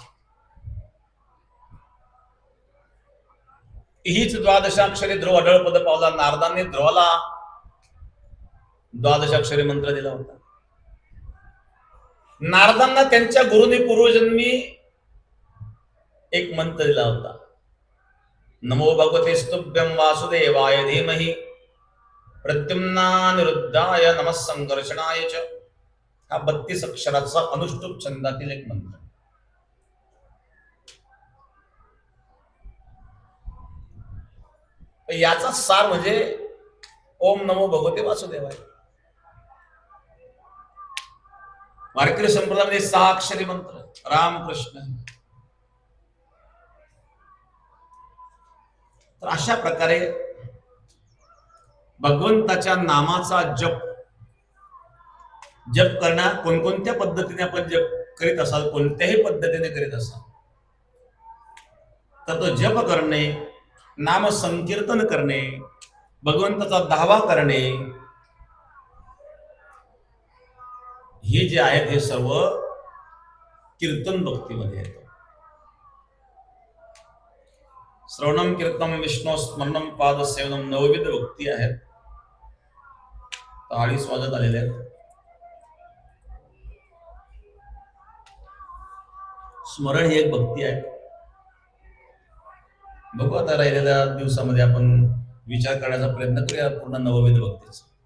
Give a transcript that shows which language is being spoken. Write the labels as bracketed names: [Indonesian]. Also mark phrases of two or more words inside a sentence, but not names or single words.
[Marathi] हीच द्वादशाक्षरी ध्रुव अढळ पद पावला. नारदांनी ध्रुवाला द्वादशाक्षरी मंत्र दिला होता. नारदांना त्यांच्या गुरुने पूर्वजन्मी एक मंत्र दिला होता. [Sanskrit] नमो भगवते स्तुभ्यं वासुदेवाय धीमहि प्रद्युम्नानिरुद्धाय नमः संकर्षणाय च. [Marathi] हा 32 अक्षराचा अनुष्टुप छंदातील एक मंत्र. याचा सार म्हणजे [Sanskrit] ओम नमो भगवते वासुदेवाय. [Marathi] वारकरी संप्रदायामध्ये 6 अक्षरी मंत्र रामकृष्ण. तर अशा प्रकारे भगवंताच्या नामाचा जप करणार. कोणकोणत्या पद्धतीने आपण जप करीत असाल, कोणत्याही पद्धतीने करीत असाल, तर तो जप करणे, नाम संकीर्तन करणे, भगवंताचा धावा करणे, हे जे आहेत हे सर्व कीर्तन भक्तीमध्ये येतं. [Sanskrit] श्रवणम कीर्तनम विष्णू स्मरणम पाद सेवनम [Marathi] नवविध भक्ती आहेत. 40 वाजत आलेले आहेत. स्मरण ही एक भक्ती आहे. बघू आता राहिलेल्या दिवसामध्ये आपण विचार करण्याचा प्रयत्न करूया पूर्ण नवविध भक्तीचा.